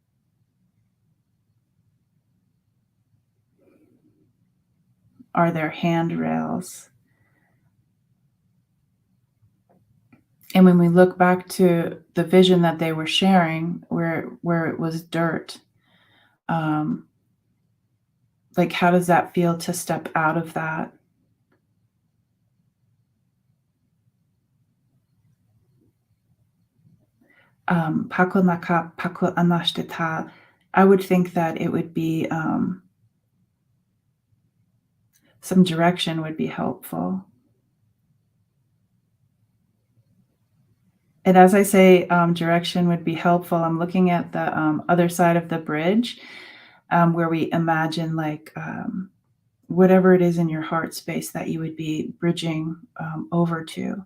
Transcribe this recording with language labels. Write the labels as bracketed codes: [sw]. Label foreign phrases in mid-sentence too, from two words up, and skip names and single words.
[en] Are there handrails? And when we look back to the vision that they were sharing, where it was dirt, um, how does that feel to step out of that? Pako naka pako anashtita. I would think that it would be some direction would be helpful. And as I say, direction would be helpful. I'm looking at the other side of the bridge, where we imagine whatever it is in your heart space that you would be bridging over to.